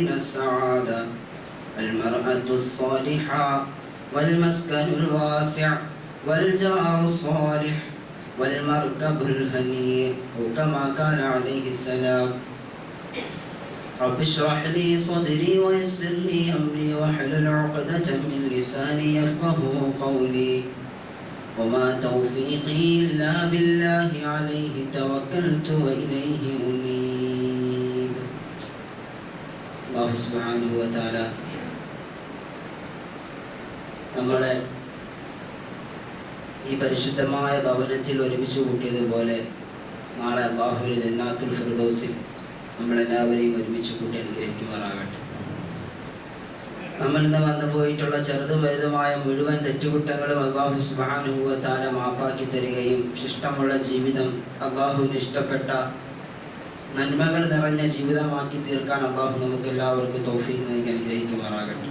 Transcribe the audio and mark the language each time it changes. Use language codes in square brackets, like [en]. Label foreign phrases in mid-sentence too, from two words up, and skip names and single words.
[ar] السعادة: المرأة الصالحة، والمسكن الواسع، والجار الصالح، والمركب الهنيء، وكما قال عليه السلام: رب اشرح لي صدري ويسر لي أمري واحلل عقدة من لساني يفقهوا قولي وما توفيقي إلا بالله عليه توكلت وإليه أنيب. الله سبحانه وتعالى [ml] നമ്മളെ ഈ പരിശുദ്ധമായ ഭവനത്തിൽ ഒരുമിച്ച് കൂട്ടിയതുപോലെ നാളെ അല്ലാഹുവിന്റെ ജന്നാത്തുൽ ഫിർദൗസിൽ നമ്മളെല്ലാവരെയും ഒരുമിച്ച് കൂട്ടി അനുഗ്രഹിക്കുമാറാകട്ടെ. നമ്മൾ ഇന്ന് വന്നു പോയിട്ടുള്ള ചെറുതും വലുതുമായ മുഴുവൻ തെറ്റുകുറ്റങ്ങളും [ar] الله سبحانه وتعالى [ml] മാപ്പാക്കി തരികയും ശിഷ്ടമുള്ള ജീവിതം, അല്ലാഹുവിന് ഇഷ്ടപ്പെട്ട നന്മകൾ നിറഞ്ഞ ജീവിതമാക്കി തീർക്കാൻ അല്ലാഹു നമുക്ക് എല്ലാവർക്കും തൗഫീഖ് നൽകി അനുഗ്രഹിക്കുമാറാകട്ടെ.